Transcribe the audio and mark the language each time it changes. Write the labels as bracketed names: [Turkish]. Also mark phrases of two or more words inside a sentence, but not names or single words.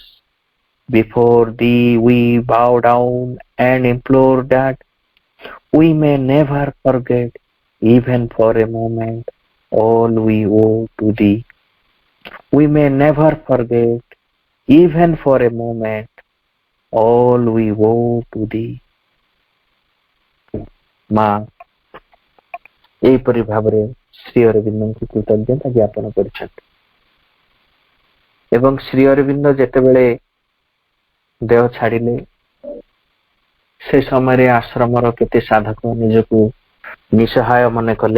[English] Before thee we bow down and implore that we may never forget, even for a moment, all we owe to thee. We may never forget, even for a moment, all we owe to thee. [Odia] ମା ଏହିପରି ଭାବରେ ଶ୍ରୀ ଅରବିନ୍ଦଙ୍କୁ କୃତଜ୍ଞତା ଜ୍ଞାପନ କରିଛନ୍ତି ଏବଂ ଶ୍ରୀ ଅରବିନ୍ଦ ଯେତେବେଳେ ଦେହ ଛାଡ଼ିଲେ ସେ ସମୟରେ ଆଶ୍ରମର କେତେ ସାଧକ ନିଜକୁ ନିଃସହାୟ ମନେ କଲେ।